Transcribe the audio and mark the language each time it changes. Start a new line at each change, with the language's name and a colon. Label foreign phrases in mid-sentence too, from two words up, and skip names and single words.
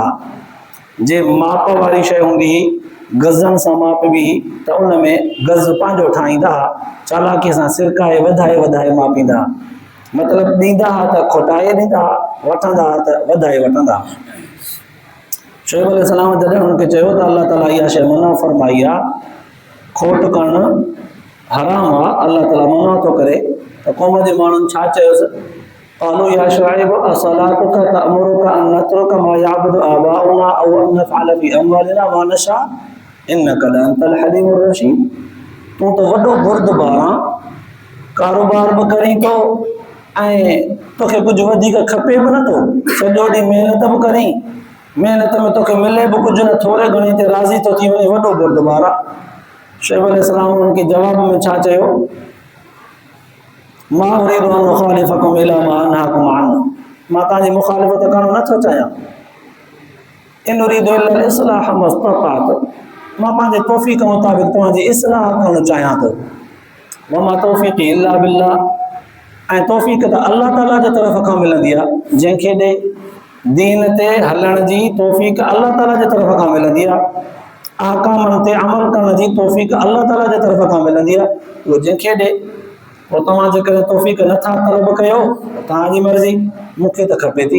Sindhi: जे माप वारी शइ हूंदी गज़नि सां माप बि त उन में गज़ पंहिंजो ठाहींदा, चालाकीअ सां सिरकाए वधाए वधाए मापींदा, मतिलबु ॾींदा त खोटाए ॾींदा, वठंदा त वधाए वठंदा। शुएब अलैहिस्सलाम जॾहिं हुनखे चयो त अल्लाह ताला इहा शइ मना फ़रमाई आहे, खोट करणु हराम आहे, अल्लाह ताला मना थो करे, त क़ौम जे माण्हुनि छा चयोसि?
Arabic: قالوا يا شعيب أصلاتك تأمرك أن نترك ما يعبد آباؤنا أو أن نفعل في أموالنا ما نشاء إنك لأنت الحليم الرشيد.
Sindhi: तूं त वॾो बुर्दबार आहीं, कारोबार बि करीं थो ऐं तोखे कुझु वधीक खपे बि नथो, सॼो ॾींहुं महिनत बि करीं, महिनत में तोखे मिले बि कुझु न, थोरे घणे ते राज़ी थो थी वञे, वॾो बुर्दबार आहे। शुएब अलैहिस्सलाम उनखे जवाब में छा चयो?
Arabic: ما أريد أن أخالفكم إلى ما أنهاكم عنه,
Sindhi: मां तव्हांजी मुख़ालिफ़त करणु नथो चाहियां।
Arabic: إن أريد إلا الإصلاح ما استطعت,
Sindhi: मां पंहिंजे तौफ़ीक़ मुताबिक़ तव्हांजी इस्लाह करणु चाहियां थो।
Arabic: وما توفيقي إلا بالله,
Sindhi: ऐं तौफ़ीक़ त अल्लाह ताला जे तरफ़ खां मिलंदी आहे। जंहिंखे ॾे दीन ते हलण जी तौफ़ीक़ अल्लाह ताला जे तरफ़ खां मिलंदी आहे, अहकामनि ते अमल करण जी तौफ़ीक़ अल्लाह ताला जे तरफ़ खां मिलंदी आहे। उहो जंहिंखे ॾे, पोइ तव्हां जेकॾहिं तौफ़ीक़ नथा तलब कयो तव्हांजी मर्ज़ी, मूंखे त खपे थी।